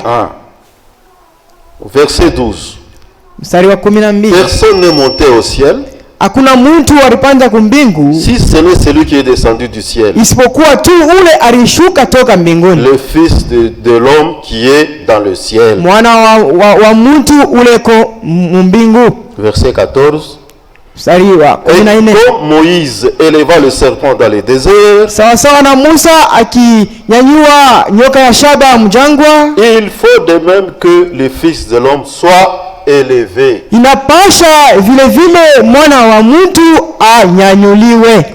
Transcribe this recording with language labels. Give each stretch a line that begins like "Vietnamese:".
French: Ah. Verset 12.
Swahili: Mstari wa 12,
French: Personne n'est monté au ciel,
Swahili: hakuna mtu alipanda kumbingu
French: si ce n'est celui qui est descendu du ciel,
Swahili: isipokuwa tu ule alishuka toka mbinguni,
French: le Fils de l'homme qui est dans le ciel.
Swahili: mwana wa mtu uleko mbingu.
French: Verset 14.
Swahili: Mstari wa
French: Et
Swahili: 14,
French: comme Moïse éleva le serpent dans les déserts,
Swahili: sawa sawa na Musa akinyanyua nyoka ya shaba mjangwa,
French: il faut de même que le Fils de l'homme soit élevé,
Swahili: inapasha vile vile mwana wa mtu anyanyuliwe,